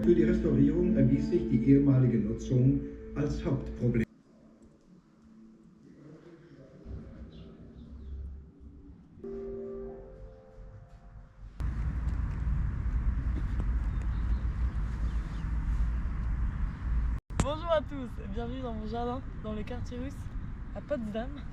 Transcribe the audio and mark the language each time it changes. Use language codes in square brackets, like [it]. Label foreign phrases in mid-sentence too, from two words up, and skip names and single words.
[de] für die Restaurierung erwies sich die ehemalige Nutzung als Hauptproblem. [fr] Bonjour à tous et bienvenue dans mon jardin, dans le quartier russe, à Potsdam.